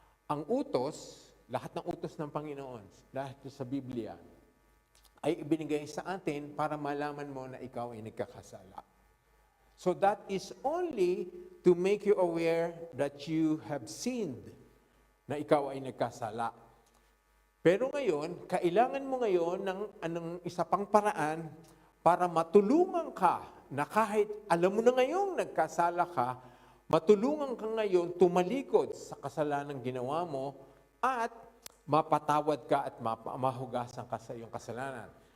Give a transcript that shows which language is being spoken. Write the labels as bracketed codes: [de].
[tl] Ang utos, lahat ng utos ng Panginoon, lahat sa Biblia, ay ibinigay sa atin para malaman mo na ikaw ay nagkakasala. [en] So that is only to make you aware that you have sinned, [tl] na ikaw ay nagkasala. Pero ngayon, kailangan mo ngayon ng isa pang paraan para matulungan ka na kahit alam mo na ngayong nagkasala ka, matulungan ka ngayon tumalikod sa kasalanan ginawa mo at mapatawad ka at mahugasan ka sa iyong kasalanan.